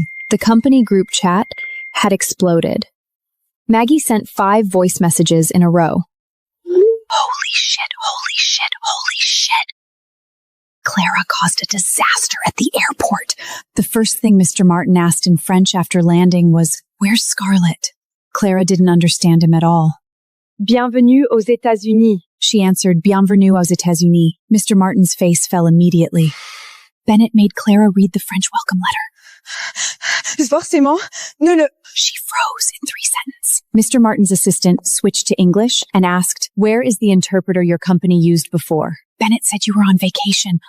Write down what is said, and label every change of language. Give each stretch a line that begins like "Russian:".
English: The company group chat had exploded. Maggie sent 5 voice messages in a row. Holy shit, holy shit, holy shit. Clara caused a disaster at the airport. The first thing Mr. Martin asked in French after landing was, "Where's Scarlett?" Clara didn't understand him at all.
French: Bienvenue aux États-Unis.
English: She answered,
French: "Bienvenue aux États-Unis."
English: Mr. Martin's face fell immediately. Bennett made Clara read the French welcome letter.
French: Forcément.
English: No. She froze in 3 sentences. Mr. Martin's assistant switched to English and asked, "Where is the interpreter your company used before?" Bennett said you were on vacation.